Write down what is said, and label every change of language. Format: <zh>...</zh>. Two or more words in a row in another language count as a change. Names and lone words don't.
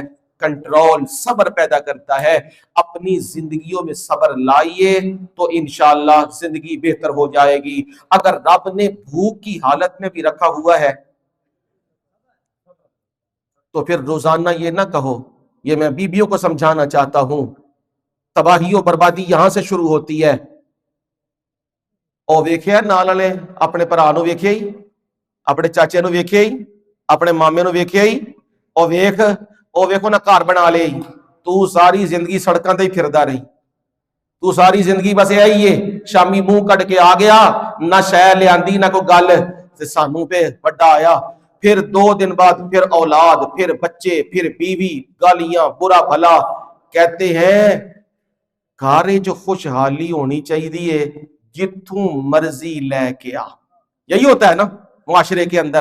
<ur>کنٹرول، صبر پیدا کرتا ہے۔ اپنی زندگیوں میں صبر لائیے تو انشاءاللہ زندگی بہتر ہو جائے گی۔ اگر رب نے بھوک کی حالت میں بھی رکھا ہوا ہے تو پھر روزانہ یہ نہ کہو، یہ میں بیویوں کو سمجھانا چاہتا ہوں، تباہی و بربادی یہاں سے شروع ہوتی ہے۔</ur> <pa>او ویکھیا نال والے اپنے بھرا نو ویکھیا ہی، اپنے چاچے نو ویکھیا ہی، اپنے مامے نو ویکھیا ہی، او ویکھو نہ گھر بنا لے، تو ساری زندگی سڑکاں تے ہی پھردا رہی، تو ساری زندگی بس یہی ہے، شامی منہ کٹ کے آ گیا، نہ شے لیاندی نہ کوئی گل، تے سانوں پہ بڑا آیا۔</pa> <ur>پھر 2 دن بعد پھر اولاد، پھر بچے، پھر بیوی، گالیاں، برا بھلا۔ کہتے ہیں گھر جو خوشحالی ہونی چاہیے جتوں مرضی لے کے آ، یہی ہوتا ہے نا معاشرے کے اندر۔</ur>